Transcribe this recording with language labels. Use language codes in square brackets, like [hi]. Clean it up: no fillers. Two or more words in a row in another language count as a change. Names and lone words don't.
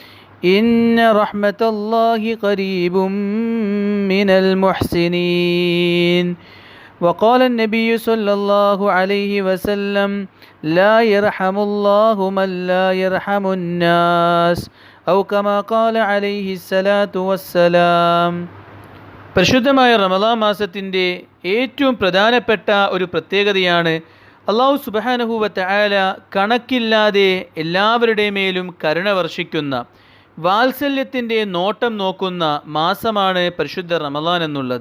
[ar] إن رحمة الله قريب من المحسنين. وقال النبي صلى الله عليه وسلم: لا يرحم الله من لا يرحم الناس، أو كما قال عليه الصلاة والسلام. [ml] പരിശുദ്ധമായ റമദാൻ മാസത്തിൻ്റെ ഏറ്റവും പ്രധാനപ്പെട്ട ഒരു പ്രത്യേകതയാണ് [ar] الله سبحانه وتعالى [ml] കണക്കില്ലാതെ എല്ലാവരുടെ മേലും കരുണ വർഷിക്കുന്ന, വാത്സല്യത്തിൻ്റെ നോട്ടം നോക്കുന്ന മാസമാണ് പരിശുദ്ധ റമദാൻ എന്നുള്ളത്.